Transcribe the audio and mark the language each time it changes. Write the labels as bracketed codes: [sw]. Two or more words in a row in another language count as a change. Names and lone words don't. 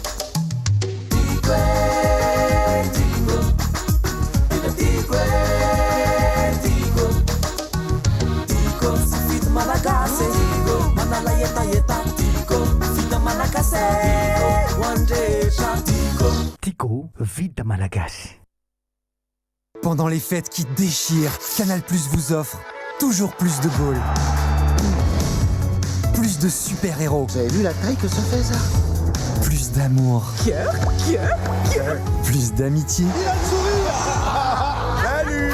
[mg] Malagasy, manala yeta Tico, vita malagasy, Tico, vita malagasy. [fr] Pendant les fêtes qui déchirent, Canal+ vous offre toujours plus de goals, plus de super-héros. Vous avez vu la taille que ça fait, ça? Plus d'amour. Cœur. Plus d'amitié. Il a le sourire. Salut.